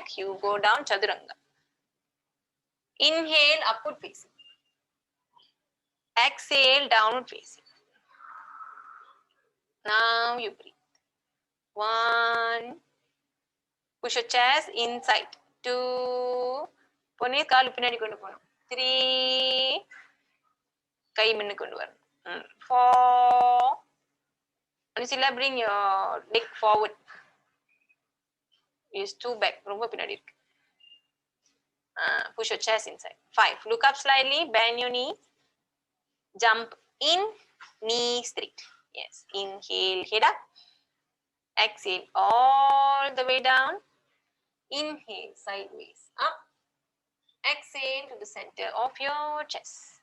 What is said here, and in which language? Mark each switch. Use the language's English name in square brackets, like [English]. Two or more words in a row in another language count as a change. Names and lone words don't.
[English] You go down, Chaturanga. Inhale, upward facing. Exhale, downward facing. Now you breathe. 1. Push your chest inside. 2. [Tamil] Pone kaalu pinnadi kondu ponom. [English] 3. [Tamil] Kai minnu kondu varanum. [English] 4. [Tamil] Anisilla, [English] bring your leg forward. Is 2 back. [Tamil] Romba pinnadi irukku. [English] Push your chest inside. 5. Look up slightly, bend your knee, jump in, knee straight. Yes, inhale, head up. Exhale all the way down. Inhale, sideways, up. Exhale to the center of your chest.